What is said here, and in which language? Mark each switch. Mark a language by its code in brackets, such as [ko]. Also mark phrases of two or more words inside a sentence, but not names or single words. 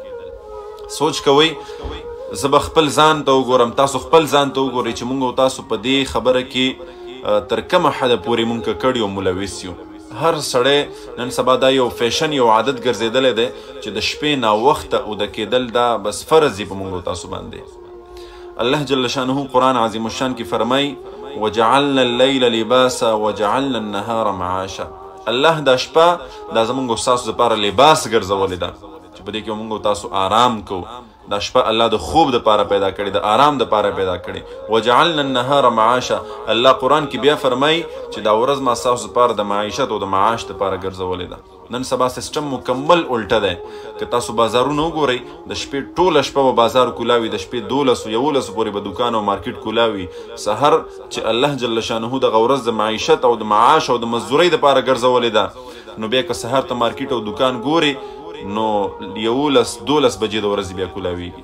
[ps] سوچ کوئ، زه به خپل ځان ته وګورم، تاسو خپل ځان ته وګورئ چې موږ او تاسو په دې خبره کې تر کومه حده پورې موږ ککړ یو، ملوث یو. هر سړی نن سبا دا یو فیشن یو عادت ګرځېدلی دی چې د شپې ناوخته اوده کېدل دا بس فرض یې په موږ او تاسو باندې. الله جل شانه قرآن عظیم الشان کې فرمایي [ar] وجعلنا الليل لباسا وجعلنا النهار معاشا. [ps] الله دا شپه دا زموږ او ستاسو دپاره لباس ګرځولې ده چې په دې کې موږ او تاسو آرام کوو. دا شپه الله د خوب دپاره پیدا کړې، د آرام دپاره پیدا کړې. [ar] وجعلنا النهار معاشا. [ps] الله قرآن کې بیا فرمایي چې دا ورځ ما ستاسو دپاره د معیشت او د معاش دپاره ګرځولې ده. نن سبا سیسټم مکمل الټه دی. که تاسو بازارونه وګورئ، د شپې ټوله شپه به بازار کولاوي، د شپې 12 پورې به دوکان او مارکیټ کولاوي. سحر چې الله جل شانه دغه ورځ د معیشت او د معاش او د مزدورۍ دپاره ګرځولې ده، نو بیا که سحر ته مارکیټ او دوکان ګوري نو 11-12 بجې د ورځې بیا کولاویږي.